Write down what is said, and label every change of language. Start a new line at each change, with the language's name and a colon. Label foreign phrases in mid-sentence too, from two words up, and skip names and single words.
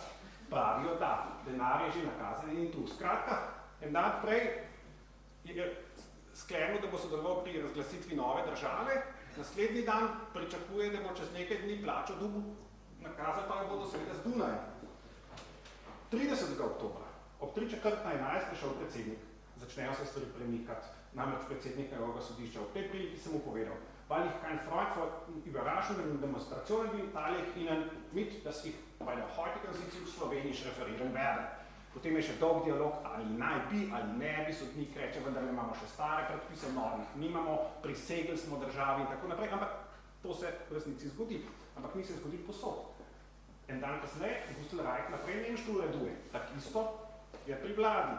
Slovenian: Pravijo, da denar je že nakazan in tu. Skratka, en dan prej je sklenil, da bo sodeloval pri razglasitvi nove države. Naslednji dan pričakuje, da bo čez nekaj dni plačo dobil, nakazali pa jo bodo seveda z Dunaja. 30. oktobra, ob 3:45 prišel predsednik, začnejo se stvari premikati, namreč predsednik Evropskega sodišča. V tej priliki sem mu povedal,
German: weil ich kein Freund von überraschenden Demonstrationen bin, teile ich Ihnen mit, dass ich bei der heutigen Sitzung Slowenisch referieren werde.
Slovenian: Potem je še dolg dialog, ali naj bi, ali ne bi, sodnik reče, vendar imamo še stare predpise, novih nimamo, prisegli smo državi in tako naprej, ampak to se v resnici zgodi. Ampak ni se zgodil posod. En dan kasneje, Gustl Reich naprej nemško ureduje, tak isto je pri vladi.